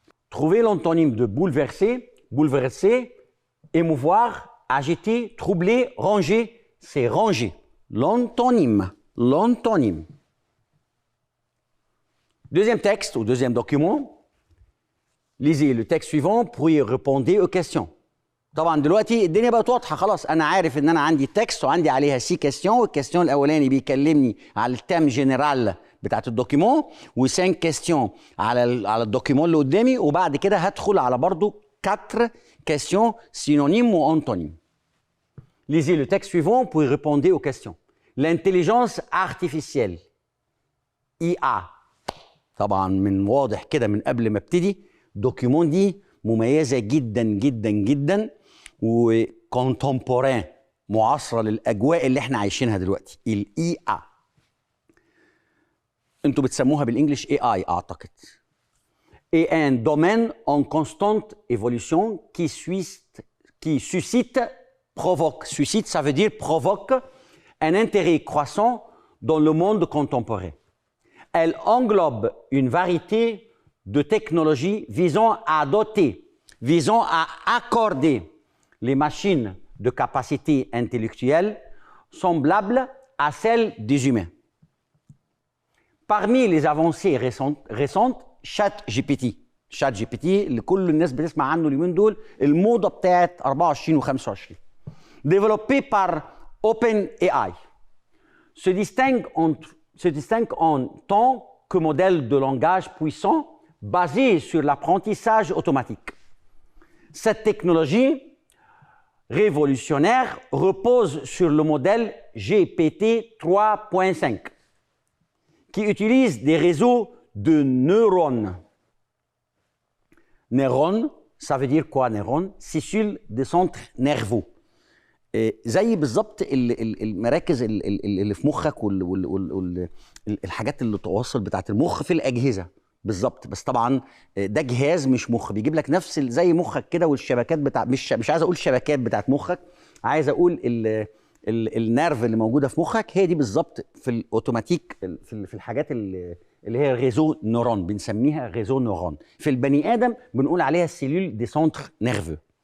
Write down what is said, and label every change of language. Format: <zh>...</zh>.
<fr>Trouvez l'antonyme de bouleverser, bouleverser, émouvoir, agiter, troubler, ranger, c'est ranger. L'antonyme, l'antonyme. Deuxième texte ou deuxième document, lisez le texte suivant puis répondez aux questions.</fr> <ar>طبعا دلوقتي الدنيا بقت واضحه خلاص انا عارف ان انا عندي تكست وعندي عليها 6 كيستيون والكيستيون الاولاني بيكلمني على التام جنرال بتاعت الدوكيمون و5 كيستيون على الدوكيمون اللي قدامي وبعد كده هدخل على برضو 4 كيستيون سينونيم وانتونيم.</ar> <fr>Lisez le texte suivant puis répondez aux questions.</fr> <ar>L'intelligence artificielle IA طبعا من واضح كده من قبل ما ابتدي الدوكيمون دي مميزه جدا جدا جدا وكونتمبوران معاصره للاجواء اللي احنا عايشينها دلوقتي الاي اي</ar> <fr>انتوا بتسموها بالانجلش اي اي اعتقد et un domaine en constante évolution qui suscite provoque suscite ça veut dire provoque un intérêt croissant dans le monde contemporain. Elle englobe une variété de technologies visant à doter, visant à accorder les machines de capacités intellectuelles semblables à celles des humains. Parmi les avancées récentes ChatGPT اللي كل الناس بتسمع عنه اليومين دول الموضة بتاعت 24 و25 développé par OpenAI se distingue en tant que modèle de langage puissant basé sur l'apprentissage automatique. Cette technologie révolutionnaire repose sur le modèle GPT 3.5 qui utilise des réseaux de neurones. Neurones, ça veut dire quoi neurones? Cellules de centre nerveux.</fr> <ar>زي بالظبط المراكز اللي في مخك والحاجات اللي تواصل بتاعت المخ في الاجهزه بالظبط بس طبعا ده جهاز مش مخ بيجيب لك نفس زي مخك كده والشبكات بتاع مش عايز اقول شبكات بتاعت مخك عايز اقول النيرف اللي موجوده في مخك هي دي بالظبط في الاوتوماتيك في الحاجات اللي هي ريزو نورون بنسميها ريزو نورون في البني ادم بنقول عليها السيلول دي سونتر نيرفو.</ar>